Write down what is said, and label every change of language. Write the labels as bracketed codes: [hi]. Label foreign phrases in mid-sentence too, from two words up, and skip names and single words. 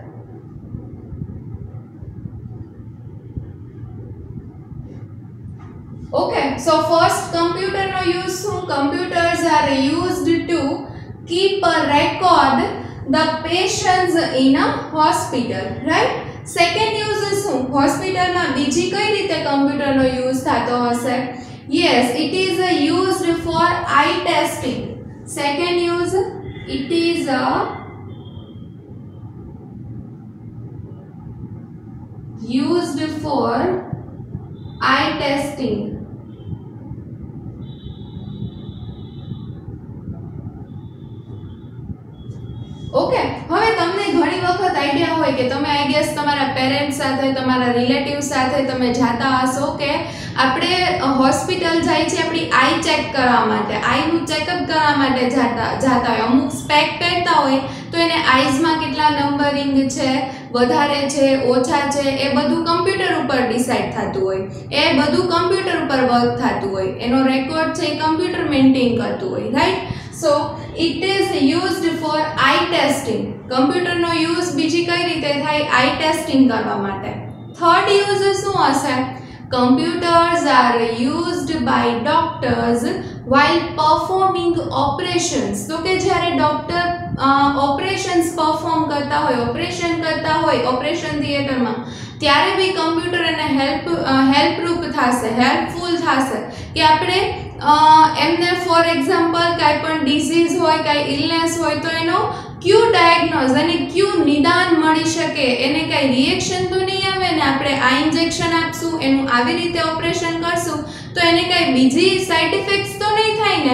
[en] Okay, so first computer no use. Computers are used to keep a record the patients in a hospital, right? Second use is hospital [gu] માં બીજી કઈ રીતે computer નો use થતો હશે? [en] Yes, it is used for eye testing. Second use, it is used for eye testing. [gu] ઓકે, હવે તમને ઘણી વખત આઈડિયા હોય કે તમે [en] I guess [gu] તમારા પેરેન્ટ્સ સાથે, તમારા રિલેટિવ્સ સાથે તમે જાતા હશો કે આપણે હોસ્પિટલ જાય છે આપણી [en] eye check [gu] કરવા માટે, આઈનું ચેકઅપ કરવા માટે જાતા હોય. અમુક સ્પેક પહેરતા હોય તો એને આઈઝમાં કેટલા નંબરિંગ છે, વધારે છે, ઓછા છે, એ બધું કમ્પ્યુટર ઉપર ડિસાઈડ થતું હોય, એ બધું કમ્પ્યુટર ઉપર વર્ક થતું હોય, એનો રેકોર્ડ છે એ [en] computer maintain [gu] કરતું હોય, રાઈટ. [en] So it is used for eye testing. [gu] Computer નો યુઝ બીજી કઈ રીતે થાય? [en] eye testing [gu] કરવા માટે. [en] Third use [gu] શું હશે? [en] Computers are used by doctors while performing operations. [gu] તો કે જ્યારે [en] doctor operations perform [gu] કરતા હોય, ઓપરેશન કરતા હોય ઓપરેશન થિયેટરમાં, ત્યારે બી કમ્પ્યુટર એને હેલ્પરૂપ થશે, હેલ્પફુલ થશે કે આપણે એમને [en] for example [gu] કાંઈ પણ ડિઝીઝ હોય, કાંઈ ઇલનેસ હોય તો એનો ક્યુ ડાયગ્નોઝ અને ક્યુ નિદાન મળી શકે, એને કાંઈ રિએક્શન તો નહીં આવે ને, આપણે આ ઇન્જેક્શન આપશું, એનું આવી રીતે ઓપરેશન કરશું તો એને કાંઈ બીજી [en] side effects [gu] તો નહીં થાય ને.